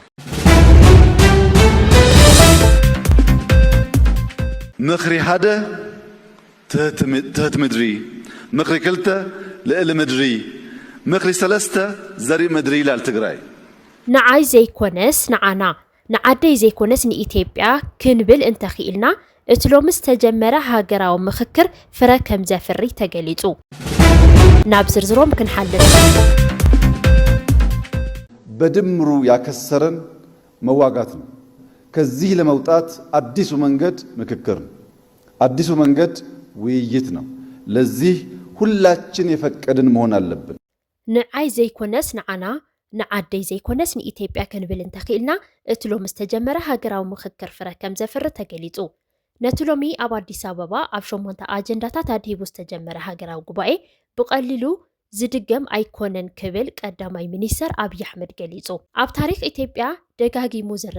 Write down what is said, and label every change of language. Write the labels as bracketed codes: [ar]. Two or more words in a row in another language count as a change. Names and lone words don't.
[ti] ምኽሪ ሓደ ትህት ምድሪ ምኽሪ ክልተ ልዕሊ ምድሪ ምኽሪ ሰለስተ ዘርኢ ምድሪ ይላል ትግራይ ንዓይ ዘይኮነስ ንዓና ንዓደይ ዘይኮነስ ንኢትዮጵያ ክንብል እንተኽኢልና እቲ ሎሚ ዝተጀመረ ሃገራዊ ምክክር ፍረ ከም ዘፍሪ ተገሊጹ ናብ ዝርዝሮም ክንሓልፍ [am] በድምሩ ያከሰረን መዋጋት ነው። ከዚህ ለመውጣት አዲሱ መንገድ ምክክር ነው። አዲሱ መንገድ ውይይት ነው። ለዚህ ሁላችን የፈቀድን መሆን አለብን። [ti] ንዓይ ዘይኮነስ ንዓና ንዓደይ ዘይኮነስ ንኢትዮጵያ ክንብል እንተኽኢልና እቲ ሎሚ ዝተጀመረ ሃገራዊ ምክክር ፍረ ከም ዘፍሪ ተገሊጹ ነቲ ሎሚ ኣብ ኣዲስ ኣበባ ኣብ 8 ኣጀንዳታት ኣድሂቡ ዝተጀመረ ሃገራዊ ጉባኤ ብቐሊሉ ዝድገም ኣይኮነን ክብል ቀዳማይ ሚኒስተር ኣብይ ኣሕመድ ገሊጹ ኣብ ታሪክ ኢትዮጵያ ደጋጊሙ ዝረአ